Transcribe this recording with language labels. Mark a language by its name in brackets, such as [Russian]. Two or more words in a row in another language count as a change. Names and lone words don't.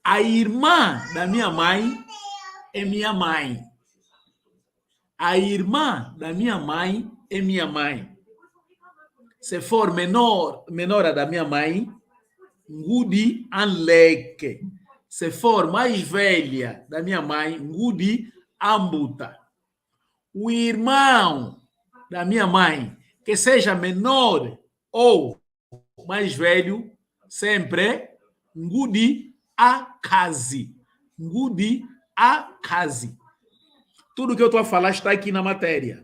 [Portuguese] A irmã da minha mãe é minha mãe. A irmã da minha mãe é minha mãe. Se for menor da minha mãe, [Kongo] ngudi anleke. [Portuguese] Se for mais velha da minha mãe, [Kongo] ngudi ambuta. [Portuguese] O irmão da minha mãe, que seja menor ou mais velho, sempre [Kongo] ngudi akazi. Ngudi akazi. [Portuguese] Tudo que eu estou a falar está aqui na matéria.